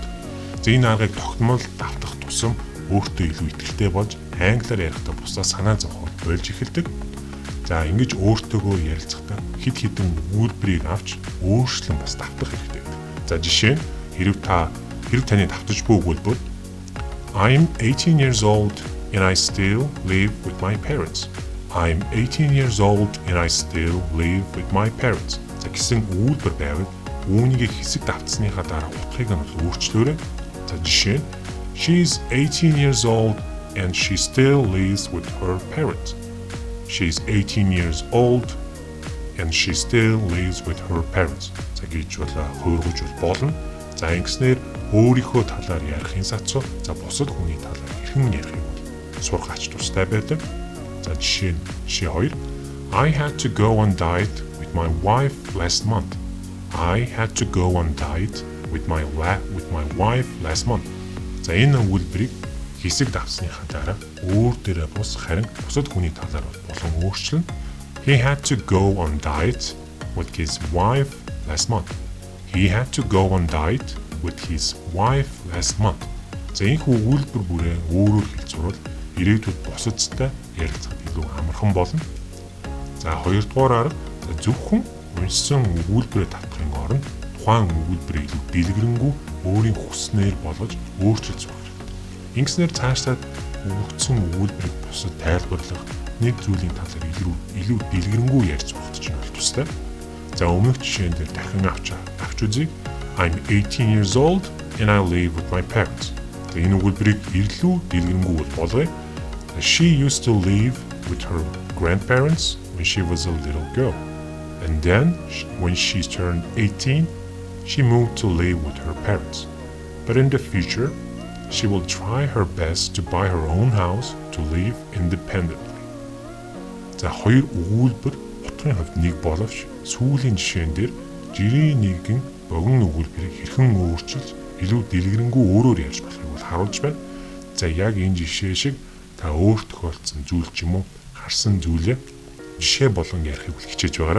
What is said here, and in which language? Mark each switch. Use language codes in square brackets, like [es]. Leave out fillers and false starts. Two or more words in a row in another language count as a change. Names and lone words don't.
[mn] За энэ аргыг тогтмол давтах тусам өөртөө илүү ихтэй болж англиар ярихдаа бусдаа санаа зовход болж эхэлдэг. За ингэж өөртөөгөө ярилцахдаа хэд хэдэн өгүүлбэрийг авч өөрчлөн бас давтах хэрэгтэй. За жишээ нь хэрв таны давтаж буй өгүүлбэр [en] I'm 18 years old and I still live with my parents. I'm 18 years old and I still live with my parents. [mn] За гэсэн өгүүлбэр байвал үүнийг хэсэг давтсныхаа дараа утгыг нь өөрчлөөрэй. За жишээ нь [en] She's 18 years old and she still lives with her parents. She's 18 years old and she still lives with her parents. [mn] За гэж бол хөөргөж болно. За ингэснээр өөрийнхөө талаар ярихын сацуу за бусад хүний талаар хэрхэн ярихыг сурах ач тустай байдаг. За жишээ нь жишээ 2 [en] I had to go on diet with my wife last month. I had to go on diet with my wife last month. [mn] За энэ өгүүлбэрийг хэсэг давсныхаа дараа өөр дээрээ бус харин бусад хүний талаар болон өөрчлөн [en] He had to go on diet with his wife last month. He had to go on diet with his wife last month. [mn] За энэ өгүүлбэр бүрээ өөрөөр хэлцвэл ирээдүйд бусадтай ярилцахад илүү амархан болно. За хоёрдугаар арга зөвхөн уншсан өгүүлбэрээ татахын оронд тухайн өгүүлбэрийг илүү дэлгэрэнгүй өөрийн хүснээр болгож өөрчилж сурах. Ингэснээр цаашдаа өгөгдсөн өгүүлбэрийг бусад тайлбарлах нэг зүйлийн талаар илүү дэлгэрэнгүй ярьж сурахд ч бол тустай. За өмнөх жишээн дээр дахин авч үзье. [en] I'm 18 years old and I live with my parents. [mn] За энэ өгүүлбэрийг илүү дэлгэрэнгүй болгоё. [en] She used to live with her grandparents when she was a little girl. And then, when she turned 18, she moved to live with her parents. But in the future, she will try her best to buy her own house to live independently. [mn] За хоёр өгүүлбэр утгын хувьд нэг боловч сүүлийн жишээн дээр жирийн нэгэн богино өгүүлбэрийг хэрхэн өөрчилж илүү дэлгэрэнгүй өөрөөр ярьж болохыг бол харуулж байна. За яг энэ жишээ шиг та өөрт тохиолдсон зүйл ч юм уу харсан зүйлээ жишээ болон ярихыг хичээж байгаарай.